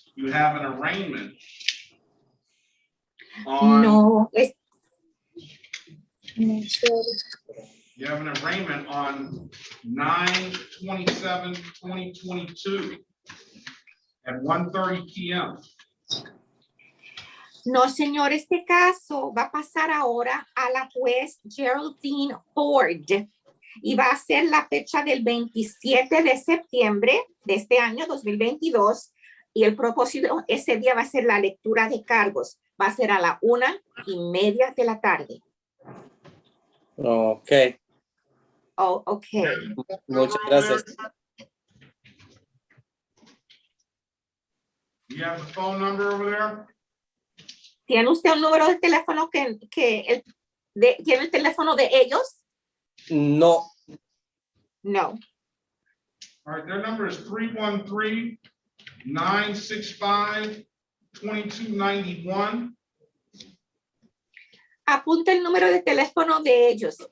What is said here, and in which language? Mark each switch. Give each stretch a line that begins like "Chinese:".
English: You have an arraignment on. No. You have an arraignment on 9/27/2022 at 1:30 p.m.
Spanish: No, señor, este caso va a pasar ahora a la juez Geraldine Ford y va a ser la fecha del 27 de septiembre de este año 2022 Y el propósito ese día va a ser la lectura de cargos. Va a ser a la 1:30 de la tarde.
English: Ok, Oh, okay.
Spanish: muchas gracias.
English: You have the phone number over there?
Spanish: ¿Tiene usted un número de teléfono ¿tiene el teléfono de ellos? No, No.
English: All right, their number is 313-965-2291.
Spanish: Apunta el número de teléfono de ellos.